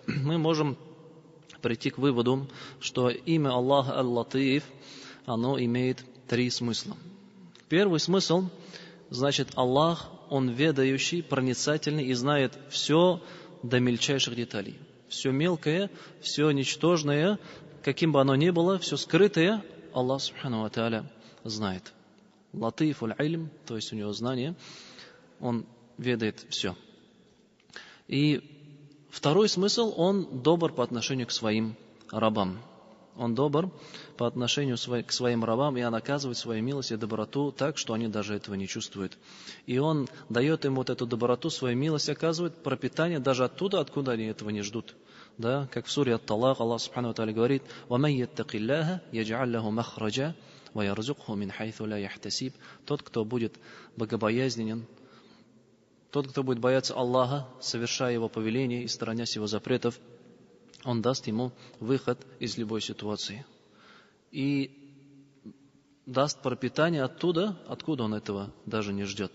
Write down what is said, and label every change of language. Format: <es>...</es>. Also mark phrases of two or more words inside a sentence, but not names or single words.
<ru>Мы можем прийти к выводу, что имя Аллаха Аль-Латиф, оно имеет три смысла. Первый смысл, значит, Аллах, Он ведающий, проницательный и знает все до мельчайших деталей. Все мелкое, все ничтожное, каким бы оно ни было, все скрытое,</ru> <ar>الله سبحانه وتعالى знает. لطيف العلم,</ar> <ru>то есть у него знание, Он ведает все. И второй смысл, Он добр по отношению к своим рабам. Он добр по отношению к своим рабам, и Он оказывает свою милость и доброту так, что они даже этого не чувствуют. И Он дает им вот эту доброту, свою милость, оказывает пропитание даже оттуда, откуда они этого не ждут. Да, как в суре</ru> <ar>Ат-Талак الله سبحانه وتعالى говорит: وَمَنْ يَتَّقِ اللَّهَ يَجْعَلْ لَهُ مَخْرَجًا وَيَرْزُقْهُ مِنْ حَيْثُ لَا يَحْتَسِبُ.</ar> <ru>Тот, кто будет богобоязненен, тот, кто будет бояться Аллаха, совершая Его повеления и сторонясь Его запретов, Он даст ему выход из любой ситуации. И даст пропитание оттуда, откуда он этого даже не ждет.</ru>